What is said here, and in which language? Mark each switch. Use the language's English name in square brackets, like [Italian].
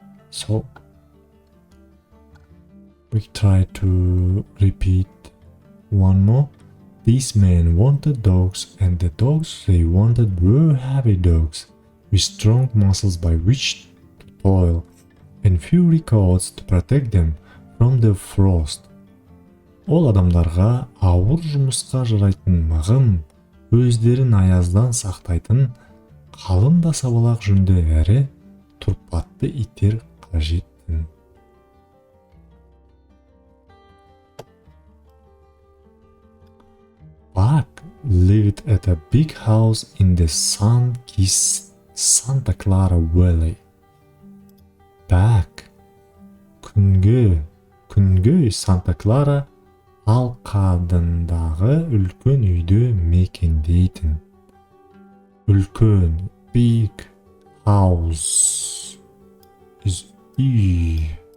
[English] So, we try to repeat one more. These men wanted dogs, and the dogs they wanted were heavy dogs, with strong muscles by which to toil, and furry coats to protect them from the frost. [Kazakh] Ол адамдарға ауыр жұмысқа жарайтын мығым, өздерін аяздан сақтайтын, қалың да сабалақ жүнді әрі тұрпатты иттер қажеттін. [English] Buck lived at a big house in the sun-kissed Santa Clara Valley. [Kazakh] Buck күнгөй Санта Клара алқабындағы үлкен үйді мекендейтін. [English] Үлкен, big house is үй.